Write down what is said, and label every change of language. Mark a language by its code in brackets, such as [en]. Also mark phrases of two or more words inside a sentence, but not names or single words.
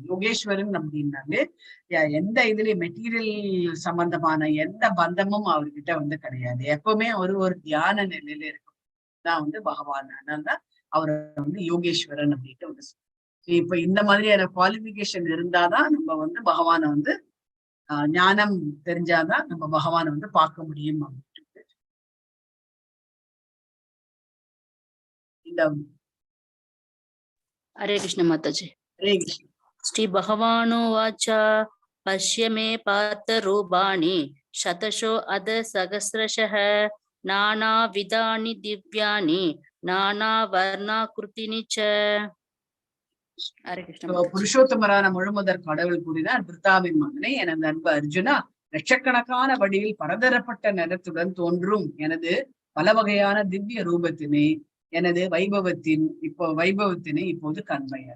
[ta] யோகேஸ்வரன் அப்படின்னாலே எந்த இதுலயும் மெட்டீரியல் சம்பந்தமான எந்த பந்தமும் அவர்கிட்ட வந்து கிடையாது. எப்பவுமே அவர் ஒரு தியான நிலையில இருக்கும் தான் வந்து பகவான். அதனால்தான் அவரை வந்து யோகேஸ்வரன் அப்படின்ட்டு வந்து இப்ப இந்த மாதிரியான குவாலிபிகேஷன் இருந்தாதான் நம்ம வந்து பகவானை வந்து ஞானம் தெரிஞ்சாதான் நம்ம பகவானை வந்து பார்க்க முடியும் அப்படின்ட்டு. [hi] हरे कृष्ण माताजी. हरे कृष्ण. [sa] श्री भगवानुवाच पश्य मे पार्थ रूपाणि शतशो अध सहस्रशः नानाविधानि दिव्यानि नानावर्णाकृतीनि च. [hi] हरे कृष्ण. [ta] புருஷோத்தமரான முழுமுதற் கடவுள் கூறினார், பிருத்தாவின் மகனே, எனது அன்பு அர்ஜுனா, லட்சக்கணக்கான வடிவில் பரதரப்பட்ட நிறத்துடன் தோன்றும் எனது பல வகையான திவ்ய ரூபத்தினை, எனது வைபவத்தினை இப்போது காண்பாயாக.